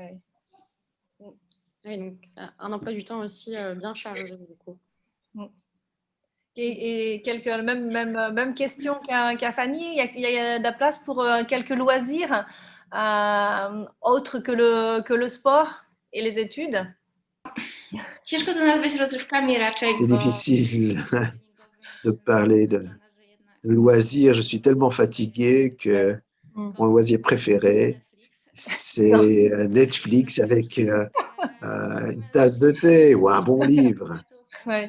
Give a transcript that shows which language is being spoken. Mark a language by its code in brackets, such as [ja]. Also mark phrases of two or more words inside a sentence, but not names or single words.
[fr] Oui, donc c'est un emploi du temps aussi bien chargé du coup. Et même question qu'à Fanny, il y a de la place pour quelques loisirs autres que le sport et les études? [pl] Ciężko to nazwać rozrywkami raczej, [fr] C'est bo difficile de parler de loisirs. Je suis tellement fatigué que mon loisir préféré, c'est Netflix avec une tasse de thé ou un bon livre. Ouais.